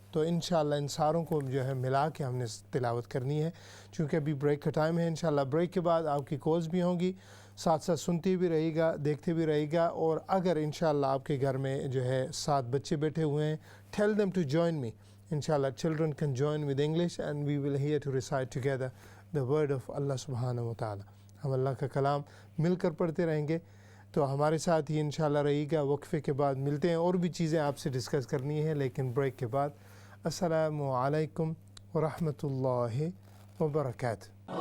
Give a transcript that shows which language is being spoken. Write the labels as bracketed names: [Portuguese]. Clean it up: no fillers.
[Urdu] تو انشاءاللہ ان ساروں کو جو ہے ملا کے ہم نے تلاوت کرنی ہے. چونکہ ابھی بریک کا ٹائم ہے، انشاءاللہ بریک کے بعد آپ کی کالز بھی ہوں گی، ساتھ ساتھ سنتے بھی رہے گا، دیکھتے بھی رہے گا. اور اگر انشاءاللہ آپ کے گھر میں جو ہے 7 بچے بیٹھے ہوئے ہیں، [English] tell them to join me. Inshallah children can join with English and we will hear to recite together the word of Allah subhanahu wa ta'ala. [Urdu] ہم اللہ کا کلام مل کر پڑھتے رہیں گے. تو ہمارے ساتھ ہی انشاءاللہ رہے گا. وقفے کے بعد ملتے ہیں، اور بھی چیزیں آپ سے ڈسکس کرنی ہیں لیکن بریک کے بعد. السلام علیکم ورحمۃ اللہ وبرکاتہ.